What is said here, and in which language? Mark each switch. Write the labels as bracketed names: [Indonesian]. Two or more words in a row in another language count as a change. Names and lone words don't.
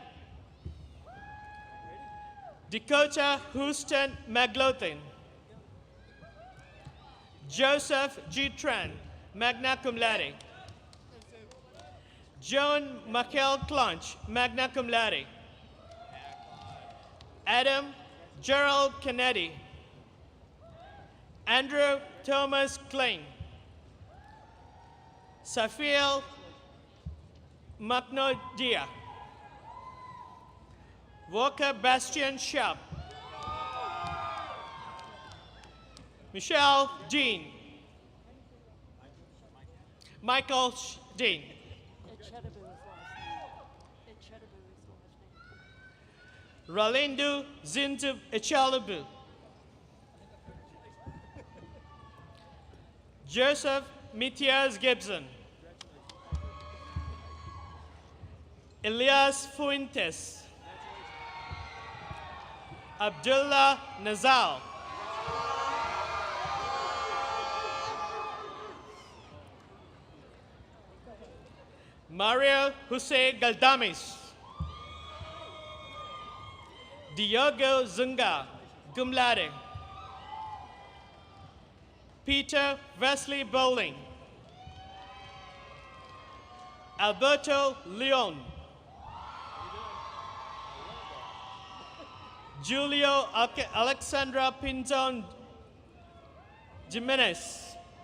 [English] Dakota Houston McLaughlin. Joseph G. Tran, magna cum laude. Joan Michael Clunch, magna cum laude. Adam Gerald Kennedy. Andrew Thomas Klein. Safiel Magnodia. Walker Bastian Sharp. Michelle Dean. Michael Dean. Ralindu Zintub Echalabu. Joseph Mitias Gibson. Elias Fuentes. Abdullah Nazal. Mario Jose Galdames. Diogo Zunga, cum laude. Peter Wesley Bowling. Alberto Leon. Julio Alexandra Pinzon Jimenez.